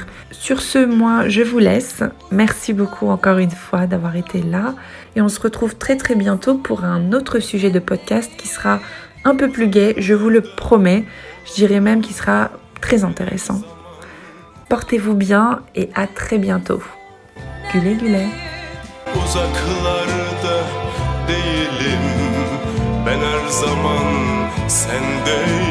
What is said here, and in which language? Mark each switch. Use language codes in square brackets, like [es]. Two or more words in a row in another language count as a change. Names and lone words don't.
[fr] Sur ce, moi, je vous laisse. Merci beaucoup encore une fois d'avoir été là. Et on se retrouve très très bientôt pour un autre sujet de podcast qui sera un peu plus gai, je vous le promets. Je dirais même qu'il sera très intéressant. Portez-vous bien et à très bientôt. [tr] Güle güle. Uzaklarda değilim ben her zaman sendeyim.